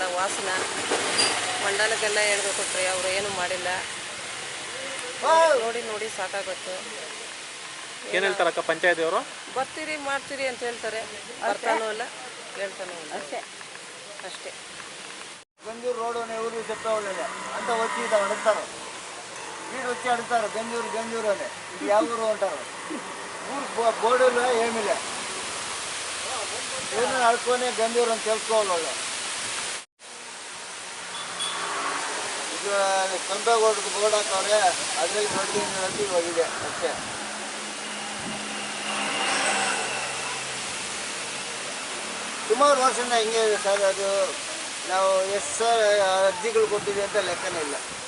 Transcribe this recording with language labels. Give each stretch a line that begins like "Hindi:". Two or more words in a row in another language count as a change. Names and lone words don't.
Kannada: ವಾಸನ ಮಂಡಲಕ್ಕೆಲ್ಲ ಹೇಳ್ದು ಕೊಟ್ರಿ, ಅವರು ಏನೂ ಮಾಡಿಲ್ಲ. ನೋಡಿ ಸಾಕಾಗುತ್ತೆ. ಏನು ಹೇಳ್ತಾರಕ್ಕ ಪಂಚಾಯತಿಯವರು? ಬರ್ತೀರಿ ಮಾಡ್ತೀರಿ ಅಂತ ಹೇಳ್ತಾರೆ, ಬರ್ತಾನೂ ಇಲ್ಲ, ಹೇಳ್ತಾನೂ ಇಲ್ಲ. ಅಷ್ಟೇ. ಗಂಜೂರು ರೋಡು ಊರು ಸೆಪ್ಪ ಒಳ್ಳೆಯ ಅಂತ వచ్చి ಇದು ಅಡುತ್ತಾರೆ,
Telugu: వీడు వచ్చి అడుగుతారు గంజూరు అని. ఇది ಯಾವ ఊరు అంటారు? ఊరు బోర్డులో ఏమిలే, ఊరిని అడుక్కొని గంజూరు అని తెలుసుకోవాలి వాళ్ళు.
Kannada: ಈಗ ಕಂಪೇಗೌಡಕ್ಕೆ ಬೋರ್ಡ್ ಹಾಕವ್ರೆ, ಅದ್ರಲ್ಲಿ ದೊಡ್ಡ ಇದೆ ಅಷ್ಟೇ. ಸುಮಾರು ವರ್ಷದಿಂದ ಹಿಂಗೆ ಇದೆ ಸರ್. ಅದು ನಾವು ಎಷ್ಟು ಅರ್ಜಿಗಳು ಕೊಟ್ಟಿದ್ದೀವಿ ಅಂತ ಲೆಕ್ಕನೇ ಇಲ್ಲ.